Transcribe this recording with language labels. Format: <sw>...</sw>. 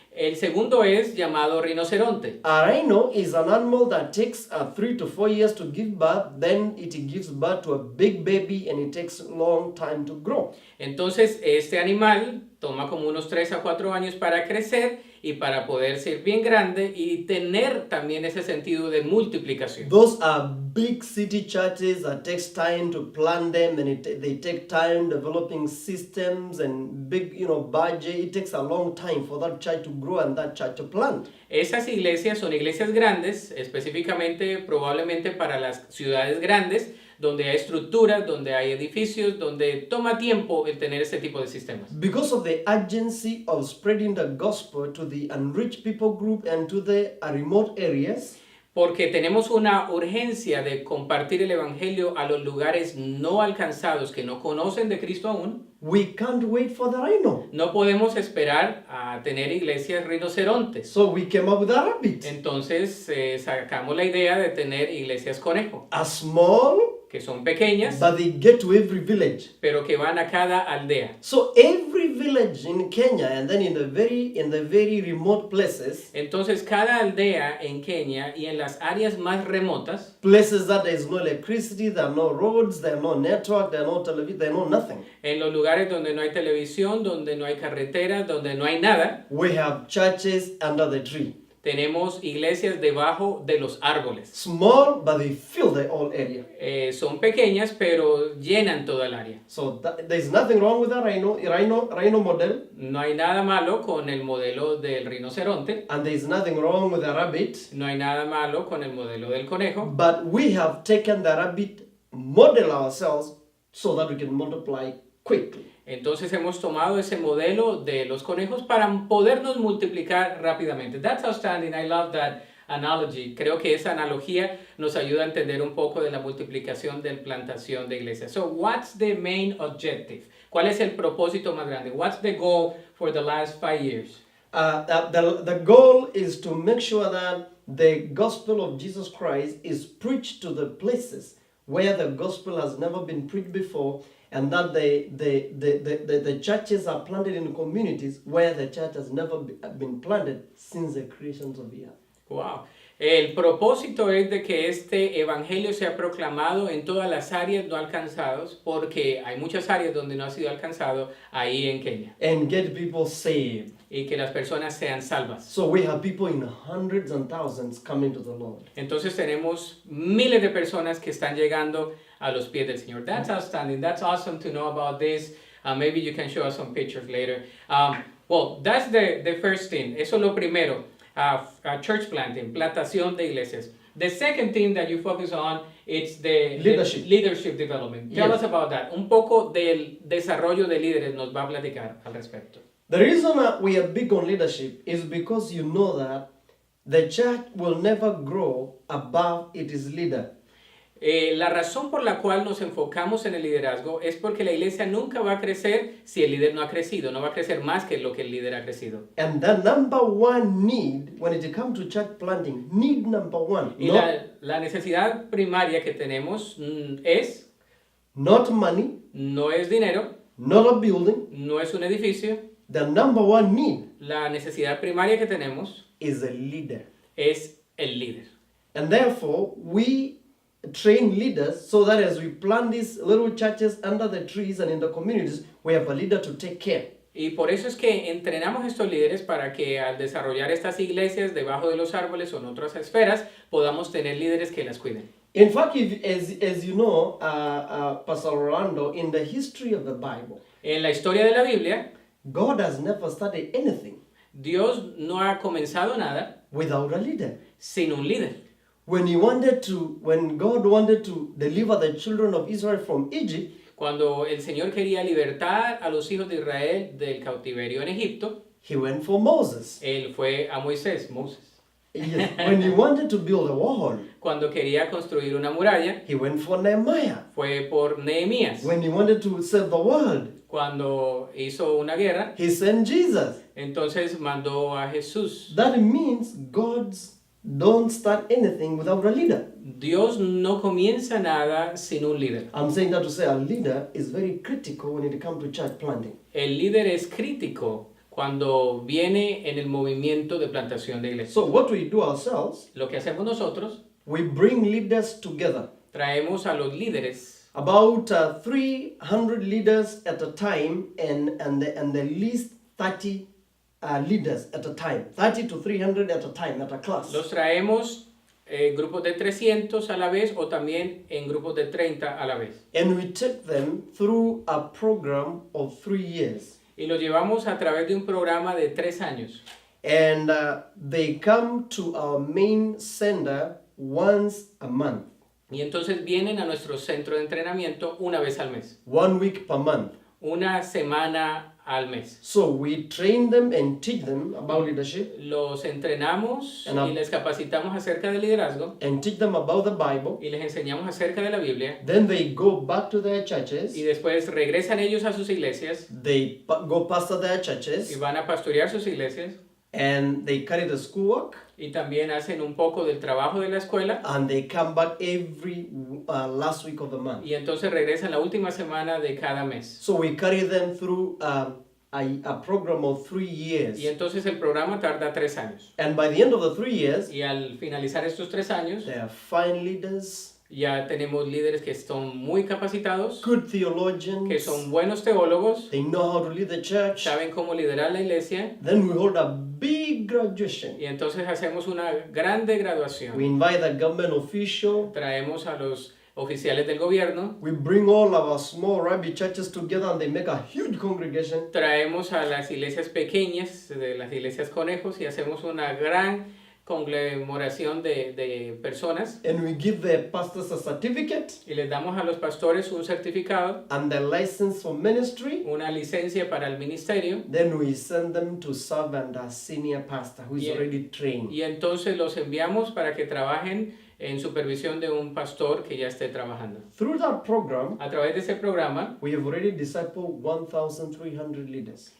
<es>El segundo es llamado rinoceronte.</es> <en>A rhino is an animal that takes 3 to 4 years to give birth. Then it gives birth to a big baby and it takes a long time to grow.</en> <es>Entonces, este animal toma como unos 3 a 4 años para crecer y para poder ser bien grande y tener también ese sentido de multiplicación.</es> <en>Those are big city churches that takes time to plan them, and they take time developing systems and big, budget. It takes a long time for that church to grow and that church to plant.</en> <es>Esas iglesias son iglesias grandes, específicamente probablemente para las ciudades grandes, donde hay estructuras, donde hay edificios, donde toma tiempo el tener este tipo de sistemas.</es> <en>Because of the urgency of spreading the gospel to the unreached people group and to the remote areas,</en> <es>Porque tenemos una urgencia de compartir el evangelio a los lugares no alcanzados que no conocen de Cristo aún.</es> <en>we can't wait for the rhino.</en> <es>No podemos esperar a tener iglesias rinocerontes.</es> <en>So we came up with a rabbit.</en> <es>Entonces sacamos la idea de tener iglesias conejo,</es> <en>A small,</en> <es>que son pequeñas,</es> <en>but they get to every village.</en> <es>pero que van a cada aldea.</es> <en>So every village in Kenya and then in the very remote places,</en> <es>Entonces cada aldea en Kenya y en las áreas más remotas,</es> <en>places that there is no electricity, there are no roads, there are no network, there are no television, there are no nothing.</en> <es>en los lugares donde no hay televisión, donde no hay carreteras, donde no hay nada,</es> <en>We have churches under the tree.</en> <es>tenemos iglesias debajo de los árboles.</es> <en>Small, but they fill the whole area.</en> <es>Son pequeñas, pero llenan toda el área.</es> <en>So there's nothing wrong with the rhino model,</en> <es>No hay nada malo con el modelo del rinoceronte,</es> <en>and there's nothing wrong with the rabbit.</en> <es>no hay nada malo con el modelo del conejo,</es> <en>But we have taken the rabbit model ourselves so that we can multiply quickly.</en> <es>entonces hemos tomado ese modelo de los conejos para podernos multiplicar rápidamente.</es> <en>That's outstanding, I love that analogy.</en> <es>Creo que esa analogía nos ayuda a entender un poco de la multiplicación de plantación de iglesias.</es> <en>So what's the main objective?</en> <es>¿Cuál es el propósito más grande?</es> <en>What's the goal for the last 5 years? The goal is to make sure that the gospel of Jesus Christ is preached to the places where the gospel has never been preached before, and that the churches are planted in communities where the church has never been planted since the creation of the earth. Wow.</en> <es>El propósito es de que este evangelio sea proclamado en todas las áreas no alcanzadas, porque hay muchas áreas donde no ha sido alcanzado ahí en Kenia,</es> <en>And get people saved.</en> <es>y que las personas sean salvas.</es> <en>So we have people in hundreds and thousands coming to the Lord.</en> <es>Entonces tenemos miles de personas que están llegando a los pies del Señor.</es> <en>That's outstanding. That's awesome to know about this. Maybe you can show us some pictures later. Well, that's the first thing.</en> <es>Eso es lo primero.</es> <en>Church planting,</en> <es>plantación de iglesias.</es> <en>The second thing that you focus on is the leadership development. Tell Yes. us about that.</en> <es>Un poco del desarrollo de líderes nos va a platicar al respecto.</es> <en>The reason that we are big on leadership is because you know that the church will never grow above its leader.</en> <es>La razón por la cual nos enfocamos en el liderazgo es porque la iglesia nunca va a crecer si el líder no ha crecido, no va a crecer más que lo que el líder ha crecido.</es> <en>And the number one need when it comes to church planting, need number one,</en> <es>Y la necesidad primaria que tenemos es,</es> <en>not money,</en> <es>no es dinero,</es> <en>not a building.</en> <es>no es un edificio,</es> <en>The number one need</en> <es>la necesidad primaria que tenemos</es> <en>is a leader.</en> <es>es el líder.</es> <en>And therefore, we train leaders so that as we plant these little churches under the trees and in the communities, we have a leader to take care.</en> <es>Y por eso es que entrenamos estos líderes para que al desarrollar estas iglesias debajo de los árboles o en otras esferas, podamos tener líderes que las cuiden.</es> <en>In fact, as you know, Pastor Orlando, in the history of the Bible,</en> <es>En la historia de la Biblia,</es> <en>God has never started anything</en> <es>Dios no ha comenzado nada</es> <en>without a leader.</en> <es>sin un líder.</es> <en>When God wanted to deliver the children of Israel from Egypt,</en> <es>Cuando el Señor quería libertar a los hijos de Israel del cautiverio en Egipto,</es> <en>He went for Moses.</en> <es>Él fue a Moisés, Moses.</es> <en>Yes. When He wanted to build a wall,</en> <es>Cuando quería construir una muralla,</es> <en>He went for Nehemiah.</en> <es>fue por Nehemías.</es> <en>When He wanted to save the world,</en> <es>Cuando hizo una guerra,</es> <en>He sent Jesus.</en> <es>entonces mandó a Jesús.</es> <en>That means God's don't start anything without a leader.</en> <es>Dios no comienza nada sin un líder.</es> <en>I'm saying that to say a leader is very critical when it comes to church planting.</en> <es>El líder es crítico cuando viene en el movimiento de plantación de iglesia.</es> <en>So what we do ourselves,</en> <es>Lo que hacemos nosotros,</es> <en>we bring leaders together.</en> <es>traemos a los líderes,</es> <en>About 300 leaders at a time and the least 30 leaders at a time. 30 to 300 at a time at a class.</en> <es>los traemos grupos de 300 a la vez o también en grupos de 30 a la vez.</es> <en>And we take them through a program of 3 years.</en> <es>Y los llevamos a través de un programa de 3 años.</es> <en>And they come to our main center once a month.</en> <es>Y entonces vienen a nuestro centro de entrenamiento una vez al mes.</es> <en>1 week per month.</en> <es>Una semana al mes.</es> <en>So we train them and teach them about leadership</en> <es>Los entrenamos y les capacitamos acerca del liderazgo</es> <en>and teach them about the Bible.</en> <es>y les enseñamos acerca de la Biblia.</es> <en>Then they go back to their churches.</en> <es>Y después regresan ellos a sus iglesias</es> <en>They go pastor their</en> <es>y</es> <en>churches</en> <es>van a pastorear sus iglesias.</es> <en>and they carry the schoolwork</en> <es>Y también hacen un poco del trabajo de la escuela.</es> <en>and they come back every last week of the month.</en> <es>Y entonces regresan la última semana de cada mes.</es> <en>So we carry them through a program of 3 years.</en> <es>Y entonces el programa tarda 3 años.</es> <en>And by the end of the 3 years,</en> <es>Y al finalizar estos 3 años,</es> <en>they are fine leaders,</en> <es>ya tenemos líderes que son muy capacitados,</es> <en>good theologians,</en> <es>que son buenos teólogos,</es> <en>they know how to lead the church.</en> <es>saben cómo liderar la iglesia.</es> <en>Then we hold a big graduation.</en> <es>Y entonces hacemos una grande</es> <en>We</en> <es>graduación.</es> <en>invite the government official.</en> <es>Traemos a los oficiales del gobierno.</es> <en>We bring all our small rabbi churches together and they make a huge congregation.</en> <es>Traemos a las iglesias pequeñas, de las iglesias conejos, y hacemos una gran conglomeración de personas.</es> <en>And we give the pastors a certificate</en> <es>Y les damos a los pastores un certificado,</es> <en>and the license for ministry.</en> <es>una licencia para el ministerio.</es> <en>Then we send them to serve under a senior pastor who is Yeah. already trained.</en> <es>Y entonces los enviamos para que trabajen en supervisión de un pastor que ya esté trabajando.</es> <en>Through that program,</en> <es>A través de ese programa,</es> <en>we have already discipled 1,300 leaders.</en>